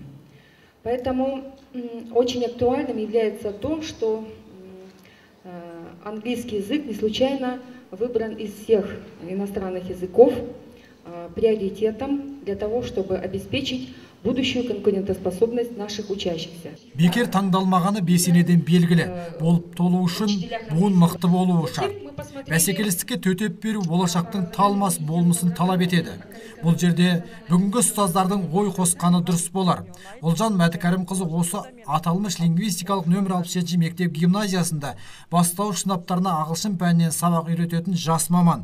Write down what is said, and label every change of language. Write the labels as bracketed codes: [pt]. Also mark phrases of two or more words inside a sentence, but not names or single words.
[ru] Поэтому очень актуальным является то, что английский язык не случайно выбран из всех иностранных языков приоритетом для того, чтобы обеспечить будущую конкурентоспособность наших учащихся. [kk] Бекер таңдалмағаны бесенеден белгілі. Болып толу үшін буын мықты болуы шарт. Бәсекелестікке төтеп беру болашақтың талмас болмысын талап етеді. Бұл жерде бүгінгі ұстаздардың ой қосқаны дұрыс болар. Олжан Мәтікәрімқызы осы аталмыш лингвистикалық нөмір 67 мектеп гимназиясында бастауыш сыныптарына ағылшын пәнінен сабақ үйрететін жас маман.